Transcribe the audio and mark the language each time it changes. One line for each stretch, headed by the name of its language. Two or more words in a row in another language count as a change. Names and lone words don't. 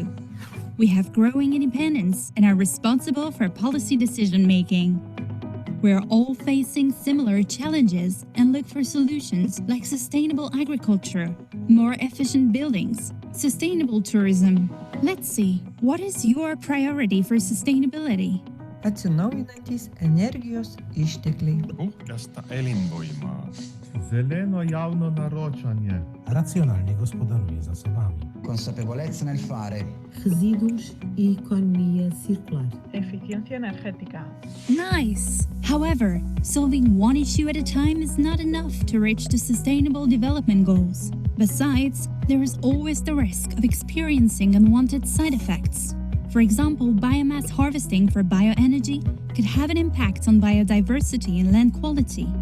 English: We have growing independence and are responsible for policy decision-making. We are all facing similar challenges and look for solutions like sustainable agriculture, more efficient buildings, sustainable tourism. Let's see, what is your priority for sustainability?
Lithuanian: Atsinaujinantys energijos ištekliai.
Finnish: Puhdasta elinvoimaa.
Slovenian: Zeleno javno naročanje.
Polish: Racjonalnie gospodaruje zasobami.
Italian: Consapevolezza nel fare.
Portuguese: Resíduos e economia circular.
Spanish: Eficiencia energética.
English: Nice! However, solving one issue at a time is not enough to reach the Sustainable Development Goals. Besides, there is always the risk of experiencing unwanted side effects. For example, biomass harvesting for bioenergy could have an impact on biodiversity and land quality.